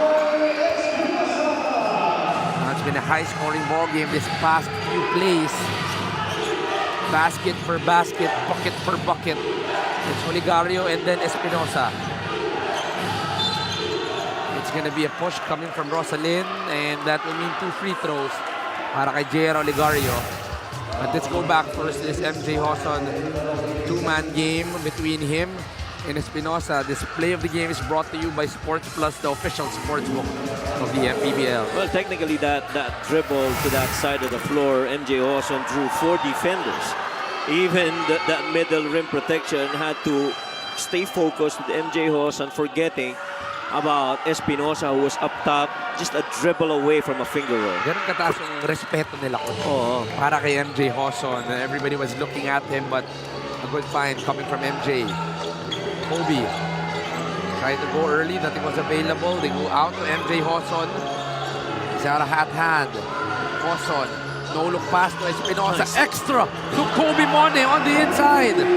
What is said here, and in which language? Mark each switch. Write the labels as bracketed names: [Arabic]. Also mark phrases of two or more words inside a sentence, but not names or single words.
[English] It's been a high-scoring ball game this past few plays. Basket for basket, bucket for bucket. It's Olegario and then Espinosa. It's going to be a push coming from Rosalyn, and that will mean 2 free throws [Filipino] para kay [English] J.R. Olegario. But let's go back first to this MJ Hoson two-man game between him and Espinosa. This play of the game is brought to you by Sports Plus, the official sports book of the MPBL. Well, technically that dribble to that side of the floor, MJ Hoson drew 4 defenders. Even that middle rim protection had to stay focused with MJ Hoson, forgetting about Espinosa, who was up top, just a dribble away from a finger roll. [Filipino] Ganun kataas yung respeto nila ko. Para kay MJ Hoson. [English] Everybody was looking at him, but a good find coming from MJ. Kobe trying to go early, nothing was available. They go out to MJ Hoson. He's out of hand. Hoson, no look pass to Espinosa. Nice. Extra to Kobe Monhe on the inside.